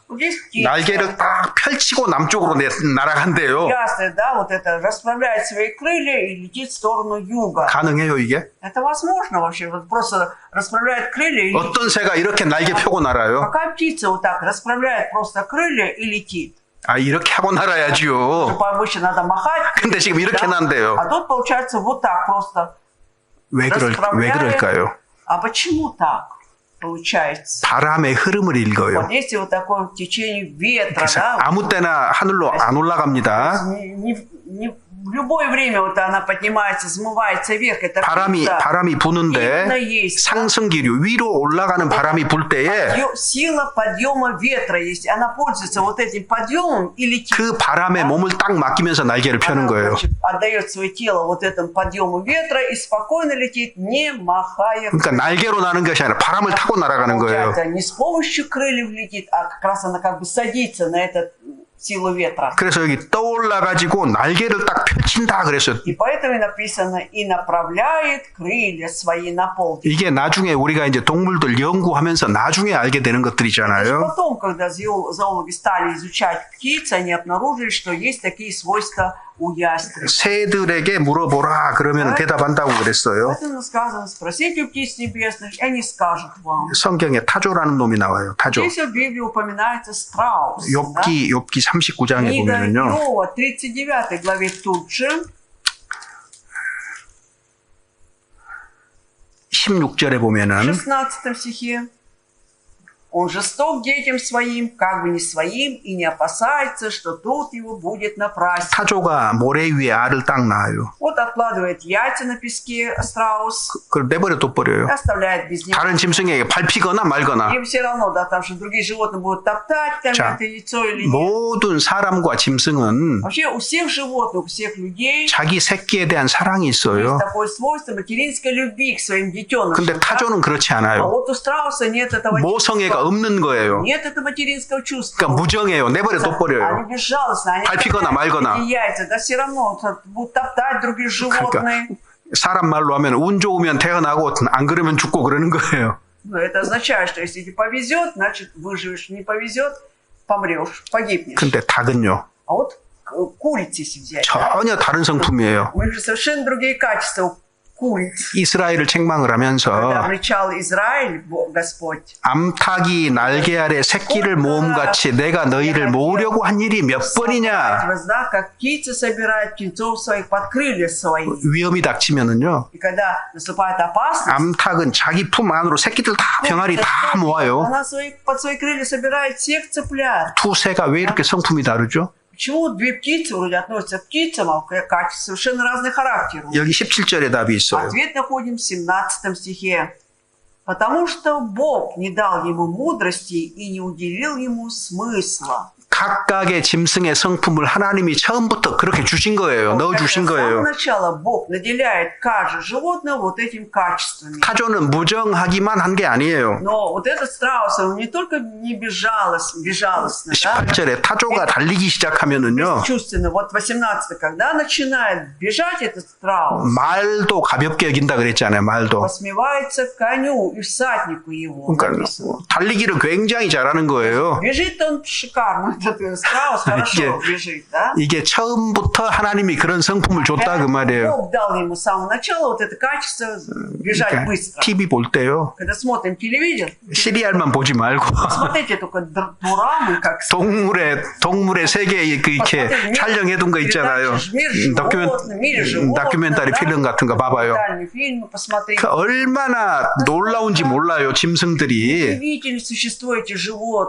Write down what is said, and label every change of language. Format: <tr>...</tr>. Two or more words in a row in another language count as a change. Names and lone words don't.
<ru>Вот здесь птица.</ru> <ko>날개를 딱 펼치고 남쪽으로 날아간대요.</ko> <ru>Ястреб, да, вот это расправляет свои крылья и летит в сторону юга.</ru> <ko>가능해요, 이게?</ko> <ru>Это возможно вообще? Вот просто расправляет крылья и летит.</ru> <ko>어떤 새가 이렇게 날개 펴고 날아요?</ko> <ru>Какая птица вот так расправляет просто крылья и летит?</ru> <ko>아, 이렇게 하고 날아야지요.</ko> <ru>Обычно надо махать.</ru> <ko>근데 지금 이렇게</ko> <ru>да?</ru> <ko>난대요.</ko> <ru>А тут получается вот так просто.</ru> <ko>왜 그럴까요?</ko> <ru>А почему так получается?</ru> <ko>바람의 흐름을 읽어요.</ko> <ru>Вот есть вот такое течение ветра,</ru> <ko>그래서</ko> <ru>да?</ru> <ko>아무 때나 하늘로 안 올라갑니다.</ko> <ru>В любое время вот она поднимается, взмывается вверх. Это</ru> <ko>바람이 부는데 상승기류 위로 올라가는 바람이 불 때에</ko> <ru>сила подъема ветра есть. Она пользуется вот этим подъемом и летит.</ru> <ko>그 바람에 몸을 딱 맡기면서 날개를 펴는 거예요.</ko> <ru>Отдает свое тело вот этому подъему ветра и спокойно летит, не махая.</ru> <ko>그러니까 날개로 나는 것이 아니라 바람을 타고 날아가는 거예요.</ko> <ru>Не с помощью крыльев летит, а как раз она как бы садится на этот силу ветра.</ru> <ko>그래서 여기 떠올라 가지고 날개를 딱 펼친다 그랬어요.</ko> <ru>И поэтому и написано и направляет крылья свои на полдень.</ru> <ko>이게 나중에 우리가 이제 동물들 연구하면서 나중에 알게 되는 것들이잖아요.</ko> <ru>Потом, когда зоологи стали изучать птиц, они обнаружили, что есть такие свойства у ястребов.</ru> <ko>새들에게 물어보라 그러면 대답한다고 그랬어요.</ko> <ru>Поэтому сказано, спросите у птиц небесных, и они скажут вам.</ru> <ko>성경에 타조라는 놈이 나와요. 타조.</ko> <ru>Здесь в Библии упоминается страус.</ru> <ko>욥기 39장에</ko> <ru>Книга</ru> <ko>보면은요.</ko> <ru>Иова, 39 главе тут же,</ru> <ko>16절에</ko> <ru>в</ru> <ko>보면은</ko> <ru>16 стихе. Он жесток детям своим, как бы не своим, и не опасается, что труд его будет напрасно.</ru> <ko>타조가 모래 위에 알을 딱 낳아요.</ko> <ru>Вот откладывает яйца на песке страус</ru> <ko>그걸 내버려 둬버려요.</ko> <ru>и оставляет без него.</ru> <ko>다른 짐승에게 밟히거나 말거나</ko> <ru>Им все равно, да, там что другие животные будут топтать там</ru> <ko>자,</ko> <ru>это яйцо или нет.</ru> <ko>모든 사람과 짐승은</ko> <ru>Вообще у всех животных, у всех людей</ru> <ko>자기 새끼에 대한 사랑이 있어요.</ko> <ru>есть такое свойство материнской любви к своим детенышам.</ru> <ko>근데</ko> <ru>да?</ru> <ko>타조는 그렇지</ko> <ru>А</ru> <ko>않아요.</ko> <ru>вот у страуса нет этого</ru> <ko>모성애가 없는 거예요.</ko> <ru>Нет этого материнского чувства.</ru> <ko>그러니까 무정해요. 내버려 둬버려요.</ko> <ru>Они безжалостны, они</ru> <ko>밟히거나 말거나.</ko> <ru>эти яйца, да все равно будут топтать другие</ru> <ko>그러니까</ko> <ru>животные.</ru> <ko>사람 말로 하면 운 좋으면 태어나고 안 그러면 죽고 그러는 거예요.</ko> <ru>Но это означает, что если тебе повезет, значит выживешь. Не повезет, помрешь, погибнешь.</ru> <ko>근데 닭은요.</ko> <ru>А вот курицы если взять, да?</ru> <ko>전혀 다른 성품이에요.</ko> <ru>У них же совершенно другие качества у куриц.</ru> <ko>이스라엘을 책망을</ko> <ru>Когда</ru> <ko>하면서</ko> <ru>обречал Израиль, Господь,</ru> <ko>암탉이 날개 아래 새끼를 모음같이 내가 너희를 모으려고 한 일이 몇 번이냐.</ko> <ru>вас, да, как птицы собирают птенцов своих под крылья свои.</ru> <ko>위험이 닥치면은요.</ko> <ru>И когда наступает опасность,</ru> <ko>암탉은 자기 품 안으로 새끼들 다 병아리 다 모아요.</ko> <ru>она под свои крылья собирает всех цыплят.</ru> <ko>두 새가 왜 이렇게 성품이 다르죠?</ko> <ru>Почему две птицы вроде относятся к птицам, а качества совершенно разный характер?</ru> <ko>여기 17절에 답이 있어요.</ko> <ru>Ответ находим в 17 стихе. Потому что Бог не дал ему мудрости и не уделил ему смысла.</ru> <ko>각각의 짐승의 성품을 하나님이 처음부터 그렇게 주신 거예요. 넣어주신</ko> <ru>С самого</ru> <ko>거예요.</ko> <ru>начала Бог наделяет каждое животное вот этим качествами.</ru> <ko>타조는 무정하기만 한 게 아니에요.</ko> <ru>Но вот этот страус, он не только не безжалостный, да?</ru> <ko>18절에 타조가 달리기 시작하면은요.</ko> <ru>Бесчувственно. Вот 18, когда начинает бежать этот страус,</ru> <ko>말도 가볍게 여긴다 그랬잖아요. 말도.</ko> <ru>посмевается коню и всаднику его.</ru> <ko>그러니까 달리기를 굉장히 잘하는 거예요.</ko> <ru>Бежит он шикарно, этот страус хорошо бежит, да?</ru> <ko>이게 처음부터 하나님이 그런 성품을 줬다 그 말이에요.</ko> <ru>Бог дал ему с самого начала вот это качество бежать</ru> <ko>그러니까</ko> <ru>быстро.</ru> <ko>TV 볼 때요.</ko> <ru>Когда смотрим телевизор,</ru> <ko>시리얼만 보지 말고</ko> <ru>смотрите только дорамы, как</ru> <ko>동물의 세계 이렇게 촬영해둔 거 있잖아요. 다큐멘터리 필름 같은 거 봐봐요. 그 얼마나 놀라운지 몰라요. 짐승들이.</ko> <ru>удивительно существуют эти животные.</ru>